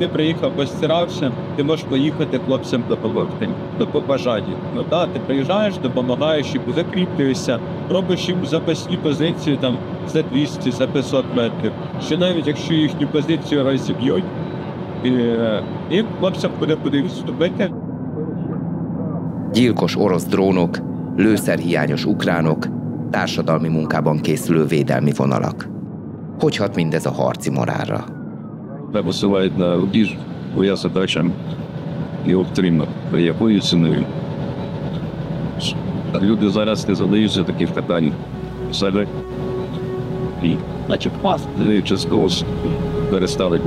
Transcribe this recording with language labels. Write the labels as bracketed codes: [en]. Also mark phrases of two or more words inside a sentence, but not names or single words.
[uk] ти приїхав, постирався, ти можеш поїхати хлопцям допомогти, до побажання. Ну так, ти приїжджаєш, допомагаєш їм, закріплюєшся, робиш їм запасні позиції там за 200, за 500 метрів. Що навіть якщо їхню позицію розіб'ють, і хлопцям буде куди відступити. [hu] Gyilkos orosz drónok, lőszerhiányos ukránok, társadalmi munkában készülő védelmi vonalak. Hogy hat mindez a harci morálra? [uk] Посилають на рубіж, твоя задача його втримати. Якою ціною? Люди зараз не задаються таких питань. Себе і наче частково перестали боятися.